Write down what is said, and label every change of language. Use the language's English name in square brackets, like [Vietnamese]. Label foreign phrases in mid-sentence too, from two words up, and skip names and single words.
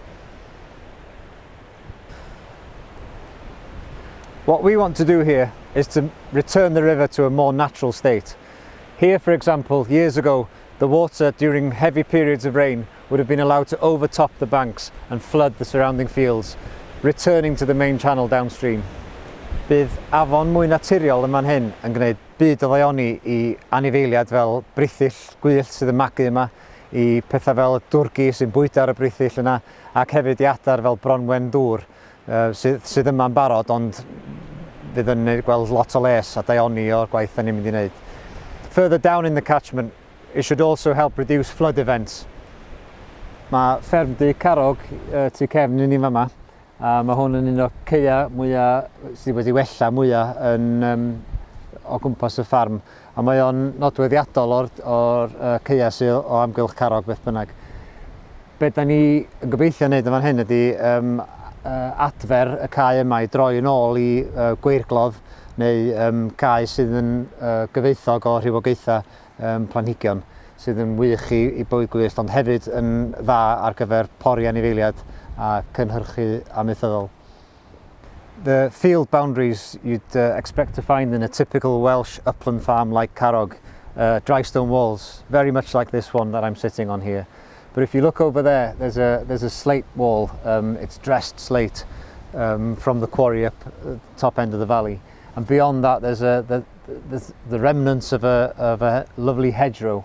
[English] What we want to do here is to return the river to a more natural state. Here, for example, years ago, the water during heavy periods of rain would have been allowed to overtop the banks and flood the surrounding fields, returning to the main channel downstream. [Welsh] Bydd afon mwy naturiol yn fan hyn yn gwneud byd o ddaioni I anifeiliad fel brithyll gwyllt sydd yn magu yma, I pethau fel y dwrgi sy'n bwyta ar y brithyll yna, ac hefyd I adar fel bronwen dŵr sydd yma'n barod, ond fydd yn gweld lot o les a daioni o'r gwaith da ni'n mynd I wneud. [English] Further down in the catchment, it should also help reduce flood events. [Welsh] Mae fferm di Carrog tu cefn I ni fama. Mae hwn yn un o'r ceia mwyaf sydd wedi wella mwyaf o gwmpas y ffarm, a mae o'n nodweddiadol o'r ceia sydd o amgylch Carrog beth bynnag. Be da ni yn gobeithio wneud yn fan hyn ydy adfer y cae yma I droi yn ôl I gweirglodd neu cae sydd yn gyfoethog o rhywogaethau planhigion sydd yn wych I bywyd gwyllt, ond hefyd yn dda ar gyfer pori anifeiliad a cynhyrchu amaethyddol. [English] The field boundaries you'd expect to find in a typical Welsh upland farm like Carrog, dry stone walls, very much like this one that I'm sitting on here. But if you look over there, there's a slate wall. It's dressed slate from the quarry up the top end of the valley, and beyond that there's the remnants of a lovely hedgerow.